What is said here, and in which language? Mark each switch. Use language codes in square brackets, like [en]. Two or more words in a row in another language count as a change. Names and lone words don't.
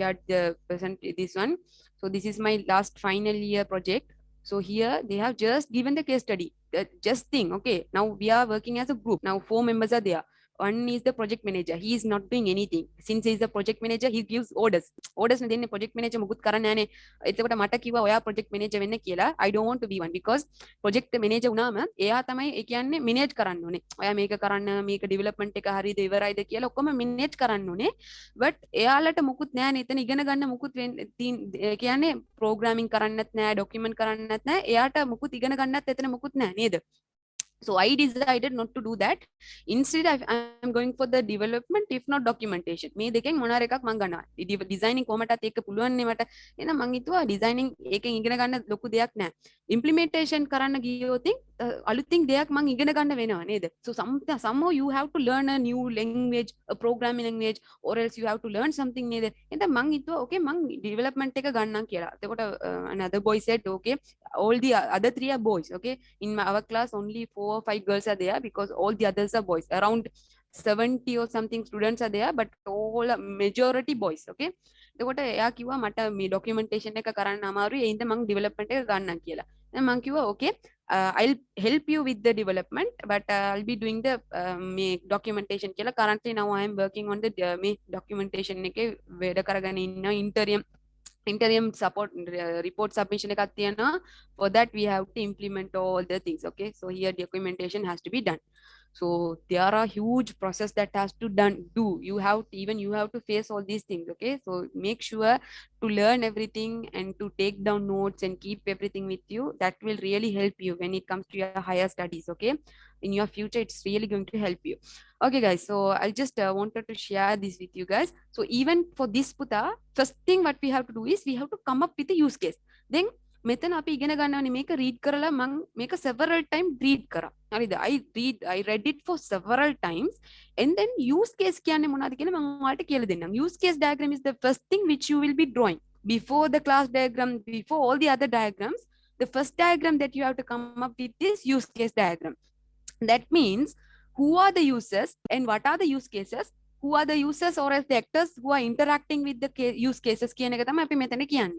[en] Shared the this one. So this is my last final year project. So here they have just given the case study. Just think, okay, now we are working as a group. Now 4 members are there. One is the project manager. He is not doing anything. Since he is the project manager, he gives orders. [si] Orders නේ දෙන්නේ [en] project manager [si] මුකුත් කරන්නේ නැහනේ. එතකොට මට කිව්වා ඔයා project manager වෙන්න කියලා. [en] I don't want to be one because project manager [si] වුණාම එයා තමයි ඒ කියන්නේ manage කරන්න ඕනේ. ඔයා මේක කරන්න, මේක development එක හරියද ඉවරයිද කියලා ඔක්කොම manage කරන්න ඕනේ. But එයාලට මුකුත් නැහනේ. එතන ඉගෙන ගන්න මුකුත් ඒ කියන්නේ programming කරන්නත් නැහැ, document කරන්නත් නැහැ. එයාට මුකුත් ඉගෙන ගන්නත් එතන මුකුත් නැහැ නේද? [en] So I decided not to do that. Instead, I'm going for the development, if not documentation. [si] මේ දෙකෙන් මොනාර එකක් මම ගන්නවා. Designing කොහමටත් ඒක පුළුවන් නේ මට. එහෙනම් මම හිතුවා designing එකෙන් ඉගෙන ගන්න ලොකු දෙයක් නෑ. Implementation කරන්න ගියොත් අලුතින් දෙයක් මම ඉගෙන ගන්න වෙනවා නේද? [en] So somehow you have to learn a new language, a programming language, or else you have to learn something නේද? [si] එහෙනම් මම හිතුවා okay මම development එක ගන්නම් කියලා. [en] එතකොට another boy said okay, all the other 3 are boys. Okay, in our class only 4 or 5 girls are there because all the others are boys. Around 70 or something students are there, but all majority boys. [si] Okay, එතකොට එයා කිව්වා මට මේ documentation එක කරන්න අමාරුයි ඒ හින්දා මම development එක ගන්නම් කියලා. දැන් මම කිව්වා [en] okay, I'll help you with the development, but I'll be doing the මේ documentation කියලා. Currently now I am working on the මේ documentation [si] එකේ වැඩ කරගෙන ඉන්න [en] interim support report submission [si] එකක් තියෙනවා. [en] For that we have to implement all the things. Okay, so here documentation has to be done. So there are huge process that has to do. You have to face all these things. Okay, so make sure to learn everything and to take down notes and keep everything with you. That will really help you when it comes to your higher studies. Okay, in your future it's really going to help you. Okay guys, so I just wanted to share this with you guys. So even for this Puta, first thing what we have to do is we have to come up with a use case. [si] Then මෙතන අපි ඉගෙන ගන්නවනේ මේක read කරලා මම මේක [en] several time read [si] කරා. හරිද? [en] I read it for several times and then use case [si] කියන්නේ මොනවද කියලා මම ඔයාලට කියලා දෙන්නම්. [en] Use case diagram is the first thing which you will be drawing before the class diagram, before all the other diagrams. The first diagram that you have to come up with is use case diagram. That means who are the users and what are the use cases, who are the users or as the actors who are interacting with the use cases [si] කියන එක තමයි අපි මෙතන කියන්නේ.